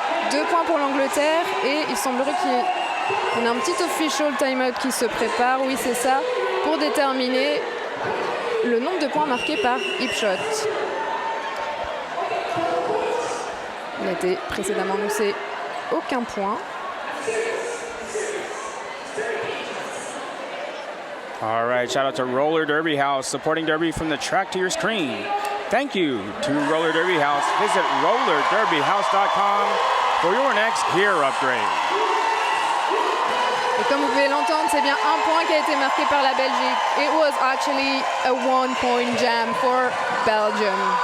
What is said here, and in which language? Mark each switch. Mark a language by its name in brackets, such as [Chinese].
[French] 2 points pour l'Angleterre et il semblerait qu'on a un petit official timeout qui se prépare, oui c'est ça, pour déterminer le nombre de points marqués par Hipshot. Il a été précédemment annoncé aucun point. [English] All right, shout out to Roller Derby House, supporting Derby from the track to your screen. Thank you to Roller Derby House. Visit rollerderbyhouse.com for your next gear upgrade. [French] Et comme vous pouvez l'entendre, c'est bien un point qui a été marqué par la Belgique. [English] It was actually a 1-point jam for Belgium.